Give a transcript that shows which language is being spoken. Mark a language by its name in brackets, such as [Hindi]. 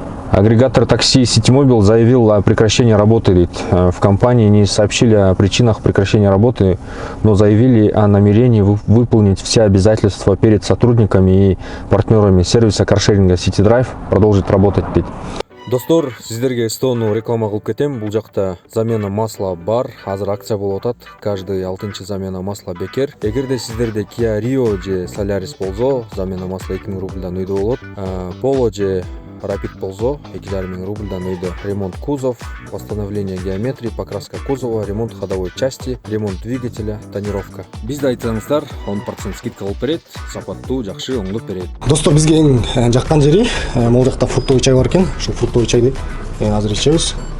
[Russian] Агрегатор такси Ситимобил заявил о прекращении работы. В компании не сообщили о причинах прекращения работы, но заявили о намерении выполнить все обязательства перед сотрудниками и партнерами сервиса каршеринга CityDrive продолжит работать. [Kyrgyz] Достор, сиздерге стоону реклама кылып кетем. Бул жакта замена масла бар. Азыр акция болуп атат. Каждый 6-чы замена масла бекер. Эгерде сиздерде Kia Rio же Solaris болсо, замена масла 2000 рубльдан өйдө болот. Polo же Rapid болсо 2500 рубльдан өйдө. [Russian] Ремонт кузов, восстановление геометрии, покраска кузова, ремонт ходовой части, ремонт двигателя, тонировка. [Kyrgyz] Бизди айтсаңыздар 10% скидка кылып берет, сапаттуу, жакшы оңдоп берет. Достор, бизге эң жаккан жери могул жакта фруктовый чай бар экен. Ушул фруктовый чайды азыр ичебиз.